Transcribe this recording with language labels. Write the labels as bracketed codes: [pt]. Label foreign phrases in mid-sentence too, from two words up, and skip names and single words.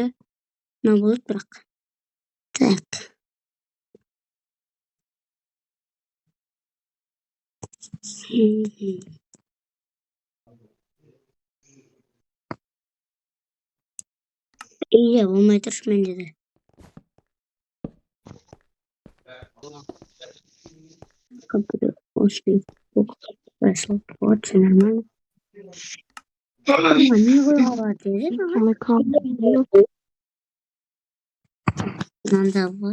[kk] Мына болады бірақ. Так. Iya, болмай тұршы менде де. [ru] Компьютер, Вышел. Вот, все нормально. Не вылазит. Надо вот.